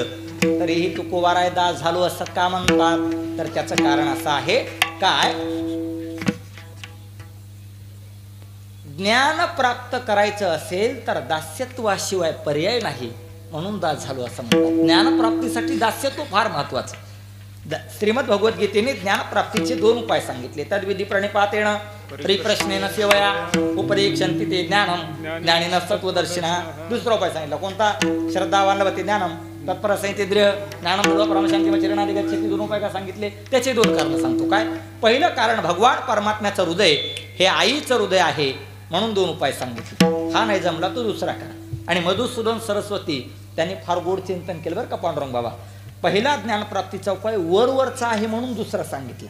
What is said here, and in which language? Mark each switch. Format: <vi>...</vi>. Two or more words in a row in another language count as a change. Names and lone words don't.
<mr>तरीही तुकोबाराय दास झालो असं का म्हणतात, तर त्याचं कारण असं आहे काय ज्ञान प्राप्त करायचं असेल तर दास्यत्वाशिवाय पर्याय नाही, म्हणून दास झालो असं म्हणतात. ज्ञानप्राप्तीसाठी दास्यत्व फार महत्वाचं. श्रीमद भगवद्गीतेने ज्ञानप्राप्तीचे 2 उपाय सांगितले.</mr> <sa>तद्विधी प्रणिपातेन परिप्रश्नेन सेवया उपदेक्षन्ति ते ज्ञानम ज्ञानेन सत्वदर्शिनः.</sa> <mr>दुसरा उपाय सांगितला कोणता,</mr> <sa>श्रद्धावान लभते ज्ञानम तत्पर संहितेद्रिय ज्ञानम परमशांती चरणादि गच्छति.</sa> <mr>2 उपाय का सांगितले त्याचे 2 कारण सांगतो. काय पहिलं कारण भगवान परमात्म्याचं हृदय हे आईचं हृदय आहे म्हणून 2 उपाय सांगितले. हा नाही जमला तो दुसरा करा. आणि मधुसूदन सरस्वती त्यांनी फार गोड चिंतन केलं बरं का पांडुरंग बाबा. पहिला ज्ञानप्राप्तीचा उपाय वरवरचा आहे म्हणून दुसरा सांगितलं.</mr>